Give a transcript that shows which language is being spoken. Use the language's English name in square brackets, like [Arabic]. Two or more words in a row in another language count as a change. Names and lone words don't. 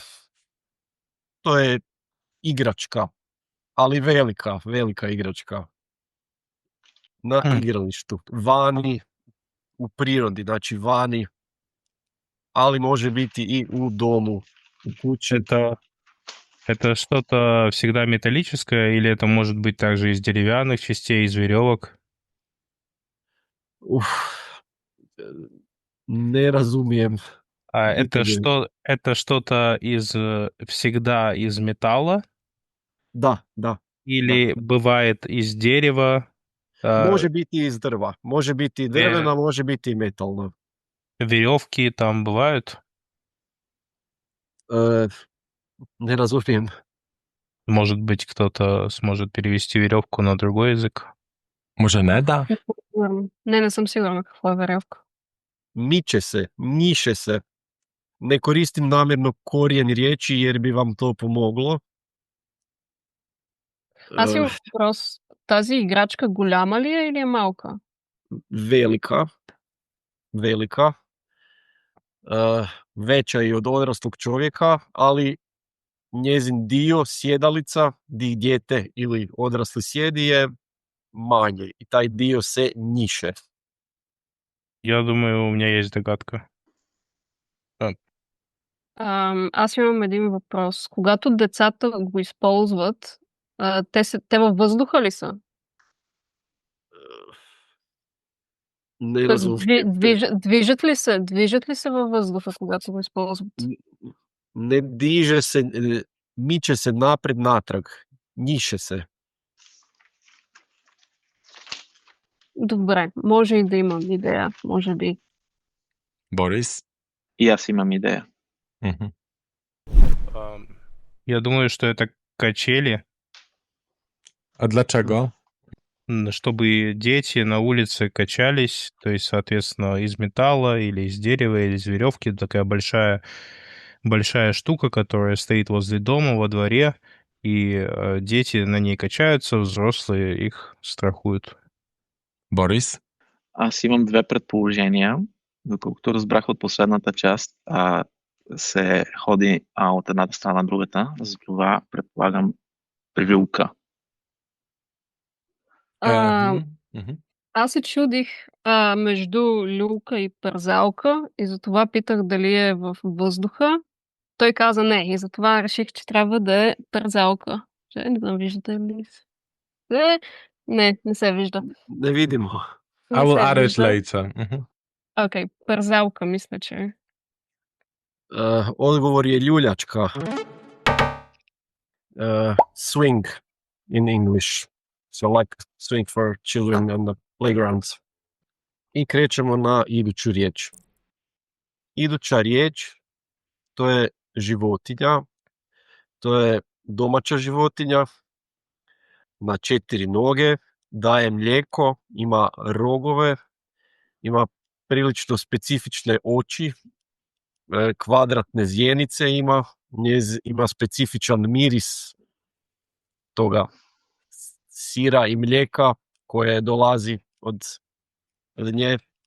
[Croatian] To je igračka, ali velika igračka. Na igralištu, vani, u prirodi, znači vani, ali može biti i u domu, u kući. [Russian] Это что-то всегда металлическое, или это может быть также из деревянных частей, из веревок? [Croatian] Ne razumijem. Это что-то всегда из металла? Да. Или бывает из дерева? Može biti iz drva, može biti i drvena, može biti i metalna. Веревки там бывают? Ne razumijem. [Russian] Может быть, кто-то сможет перевести веревку на другой язык? [Croatian] Може, Neda? Ne sam sigurna kakva je verevka. Miče se, njiše se. Ne koristim namjerno korijen riječi jer bi vam to pomoglo. [Bulgarian] Аз имам въпрос. Тази играчка голяма ли е или е малка? [Croatian] Velika. Veća i od odraslog čovjeka, ali njezin dio, sjedalica, gdje dijete ili odrasli sjedi je manje i taj dio se njiše. [Russian] Я думаю, у меня есть догадка. [Bulgarian] Аз имам един въпрос. Когато децата го използват, те във въздуха ли са? [Croatian] Не [Bulgarian] Тоест, [Croatian] разумем. [Bulgarian] движат ли се във въздуха, когато го използват? [Croatian] Ne diže se, miče se naprijed-natrag, njiše se. [Bulgarian] Добре, може и да имам идея, може би. [Croatian] Boris? [Bulgarian] И аз имам идея. Mhm. [Russian] Я думаю, что это качели, [Polish] A dlaczego? [Russian] чтобы дети на улице качались, то есть, соответственно, из металла или из дерева, или из веревки, такая большая штука, которая стоит возле дома, во дворе, и дети на ней качаются, взрослые их страхуют. [Croatian] Boris? [Bulgarian] Аз имам две предположения. Доколкото разбрах от последната част, се ходи от едната страна на другата, затова предполагам привилка. А, Mhm. Аз се чудих между люлка и пързалка и затова питах дали е в въздуха. Той каза не и затова реших, че трябва да е пързалка. Не знам, виждате ли се? Не се вижда. Невидимо. [English] I will add it [Bulgarian] вижда. [English] later. Mhm. [Bulgarian] Окей, пързалка мисля, че е. [Croatian] Odgovor je ljuljačka. [English] Swing in English. So like swing for children on the playgrounds. [Croatian] I krećemo na iduću riječ. Iduća riječ, to je životinja. To je domaća životinja na 4 noge, daje mlijeko, ima rogove, ima prilično specifične oči, kvadratne zjenice ima, ima specifičan miris toga sira i mlijeka koje dolazi od nje.